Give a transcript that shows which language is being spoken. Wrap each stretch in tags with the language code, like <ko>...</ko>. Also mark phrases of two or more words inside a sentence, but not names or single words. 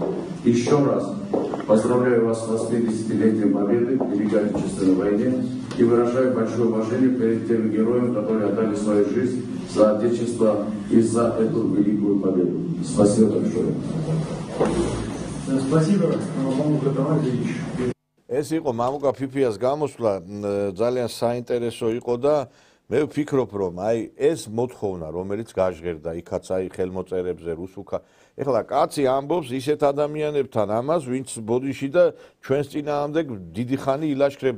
<ru>Еще раз поздравляю вас с 80-летием победы в Великой Отечественной войне и выражаю большое уважение перед теми героями, которые отдали свою жизнь за Отечество и за эту великую победу. Спасибо большое. Спасибо, Мамука Тамадевич.</ru> <ka>ეს იყო მამუკა ფიფიას გამოსვლა, ძალიან საინტერესო იყო და მე ვფიქრობ, რომ აი ეს მოთხოვნა, რომელიც გაჟღერდა იქაც აი ხელმოწერებზე რუსულქა. ეხლა კაცი ამბობს ისეთ ადამიანებთან ამას, ვინც ბოდიში და ჩვენს წინააღმდეგ დიდი ხანი ილაშქრებდა.</ka>